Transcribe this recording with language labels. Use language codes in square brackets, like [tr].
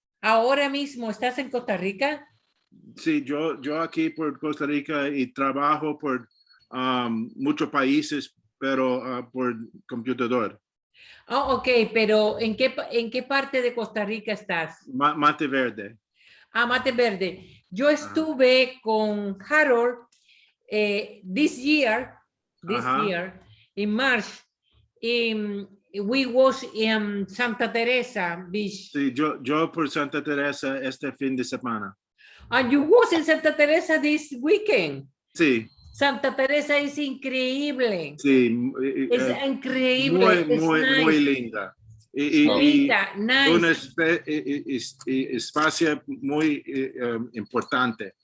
[es] Ahora mismo estás en Costa Rica. Sí, yo aquí por Costa Rica y trabajo por muchos países, pero por computador. Oh, ok, pero ¿en qué parte de Costa Rica estás? Mate Verde. Mate Verde. Yo estuve con Harold [en] this year, in March, we was in Santa Teresa Beach. [es] Sí, yo por Santa Teresa este fin de semana. [en] And you was in Santa Teresa this weekend. [es] Sí. Santa Teresa es increíble. Sí. Es increíble. Muy linda. Linda, [en] nice. [es] Un espacio muy importante.